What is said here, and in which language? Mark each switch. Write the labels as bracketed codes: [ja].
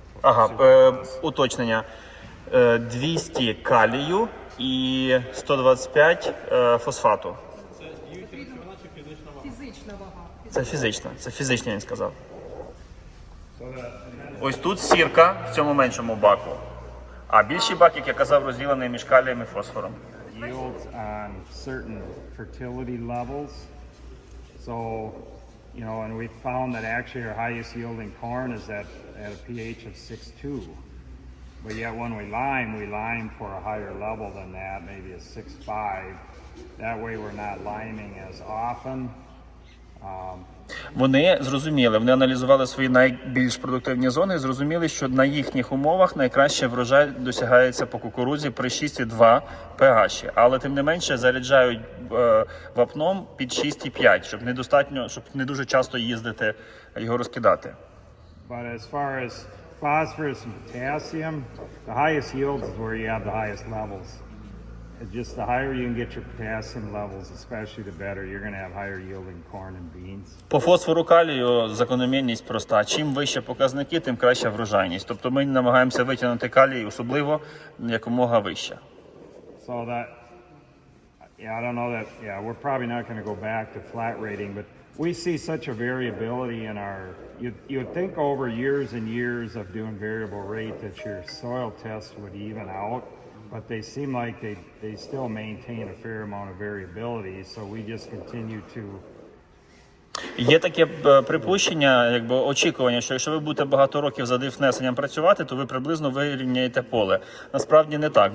[uk] Ага, уточнення. 200 калію і 125 фосфату. Фізична вага. Це фізична, він сказав. Ось тут сірка в цьому меншому баку. А більший бак, як я казав, розділений між калієм і фосфором. [en] Yields on certain fertility levels. So, you know, and we found that actually our highest yielding corn is at a pH of 6.2. But yet when we lime for a higher level than that, maybe a 6.5. That way we're not liming as often. [uk] Вони аналізували свої найбільш продуктивні зони і зрозуміли, що на їхніх умовах найкраще врожай досягається по кукурудзі при 6,2 pH. Але тим не менше заряджають вапном під 6,5, щоб не дуже часто їздити його розкидати. [en] But as far as phosphorus and potassium, the highest yields is where you have the highest levels. It's just the higher you can get your potassium levels, especially the better. You're going to have higher yielding corn and beans. [uk] По фосфору калію закономірність проста. Чим вище показники, тим краща врожайність. Тобто ми намагаємося витягнути калій, особливо якомога вище. [en] So that, yeah, I don't know that, yeah, we're probably not going to go back to flat rating, but we see such a variability in our, you'd think over years and years of doing variable rate that your soil tests would even out, but they seem like they still maintain a fair amount of variability, so we just continue to. [uk] Є таке припущення, якби очікування, що якщо ви будете багато років за дифнесенням працювати, то ви приблизно вирівняєте поле. Насправді не так.